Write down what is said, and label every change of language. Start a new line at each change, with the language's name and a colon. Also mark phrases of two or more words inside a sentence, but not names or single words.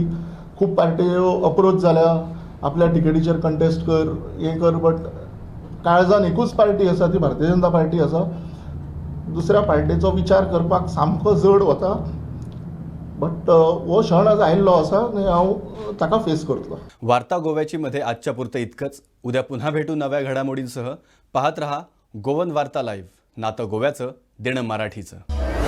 Konkani: खूब पार्ट्यो अप्रोच जाल्या आपल्या टिकेटीचेर कंटेस्ट कर, हें कर, बट काळजान एकूच पार्टी आसा, ती भारतीय जनता पार्टी आसा. दुसऱ्या पार्टीचो विचार करपाक सामको जड वता, बट हो क्षण आज आयिल्लो आसा आनी हांव ताका फेस करतलो.
Marathi: वार्ता गोव्याची मध्ये आजच्या पुरतं इतकंच. उद्या पुन्हा भेटू नव्या घडामोडींसह. पाहत रहा गोवन वार्ता लाईव्ह, नातं गोव्याचं, देणं मराठीचं.